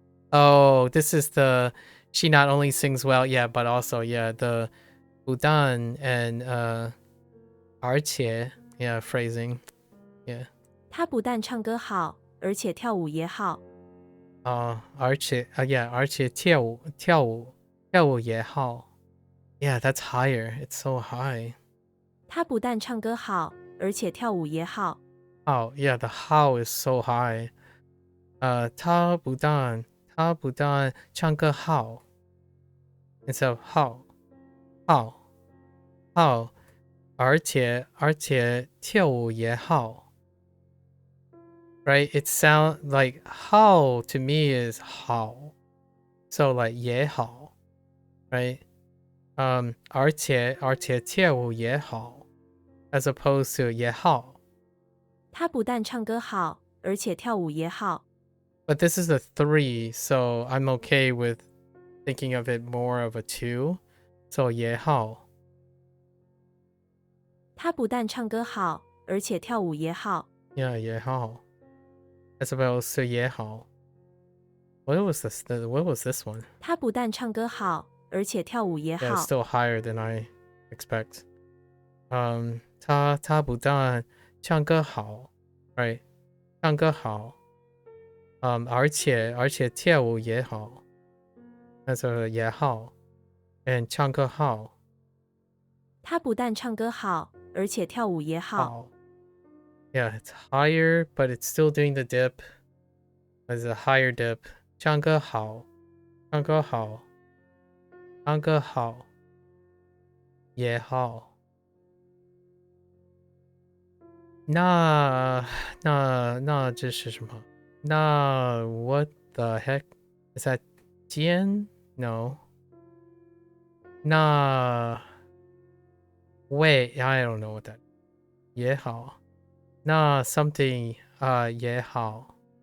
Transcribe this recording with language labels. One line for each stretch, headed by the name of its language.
English: Oh, this is the she not only sings well, yeah, but also yeah, the
Chinese: 不但 and 而且
English: yeah phrasing yeah.
Chinese: 他不但唱歌好，而且跳舞也好。而且yeah， 而且跳舞也好。
English: Yeah, that's higher. It's so high.
Chinese: 他不但唱歌好，而且跳舞也好。
English: Oh, yeah, the how is so high.
Chinese: 他不但唱歌好
English: instead of how
Chinese: 而且跳舞也好。
English: Right? It sounds like how to me is how. So like 也好 right?
Chinese: 而且跳舞也好
English: as opposed to
Chinese: 也好。他不但唱歌好，而且跳舞也好。
English: But this is a 3, so I'm okay with thinking of it more of a 2.
Chinese: So 也好。他不但唱歌好，而且跳舞也好。 Yeah, 也好。
English: As opposed to 也好。 What was this? What was this one?
Chinese: 他不但唱歌好，而且跳舞也好。
English: Yeah, it's still higher than I expect.
Chinese: 他不但唱歌好
English: right?
Chinese: 唱歌好。而且跳舞也好。
English: That's a 也好。And 唱歌好。
Chinese: 他不但唱歌好，而且跳舞也好。
English: Yeah, it's higher, but it's still doing the dip. It's a higher dip.
Chinese: 唱歌好。唱歌好。唱歌好。也好。那这是什么？那
English: what the heck? Is that 尖 No. 那 wait, I don't know what that.
Chinese: 也好。那
English: something
Chinese: 也好。